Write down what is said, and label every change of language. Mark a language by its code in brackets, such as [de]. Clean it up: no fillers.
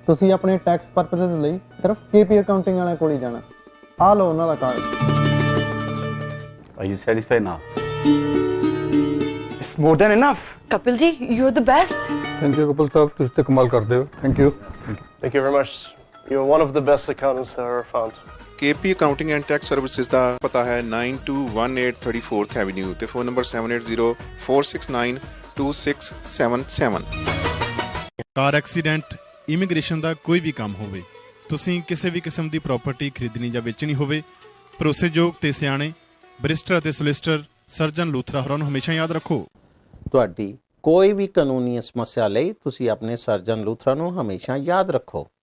[pa] ਤੁਸੀਂ ਆਪਣੇ tax purposes ਲਈ ਸਿਰਫ KP ਅਕਾਊਂਟਿੰਗ ਵਾਲਿਆਂ ਕੋਲ ਹੀ ਜਾਣਾ। ਆ ਲਓ ਉਹਨਾਂ ਦਾ card. [en] Are you satisfied now? It's more than enough. Kapil ji, you're the best. Thank you [pa] Kapil साहब, ਤੁਸੀਂ ਤੇ ਕਮਾਲ ਕਰਦੇ ਹੋ। [en] Thank you. Thank you very much. You're one of the best accountants I ever found. [pa] KP Accounting and Tax Services ਦਾ ਪਤਾ ਹੈ 9218 34th Avenue ਤੇ phone number 7804692677। Car accident, immigration ਦਾ ਕੋਈ ਵੀ ਕੰਮ ਹੋਵੇ, ਤੁਸੀਂ ਕਿਸੇ ਵੀ ਕਿਸਮ ਦੀ ਪ੍ਰਾਪਰਟੀ ਖਰੀਦਣੀ ਜਾਂ ਵੇਚਣੀ ਹੋਵੇ, ਭਰੋਸੇਯੋਗ ਤੇ ਸਿਆਣੇ ਬੈਰਿਸਟਰ ਅਤੇ ਸੋਲਿਸਿਟਰ ਸਰਜਨ ਲੂਥਰਾ ਹੋਰਾਂ ਨੂੰ ਹਮੇਸ਼ਾ ਯਾਦ ਰੱਖੋ। ਤੁਹਾਡੀ ਕੋਈ ਵੀ ਕਾਨੂੰਨੀ ਸਮੱਸਿਆ ਲਈ ਤੁਸੀਂ ਆਪਣੇ ਸਰਜਨ ਲੂਥਰਾ ਨੂੰ ਹਮੇਸ਼ਾ ਯਾਦ ਰੱਖੋ।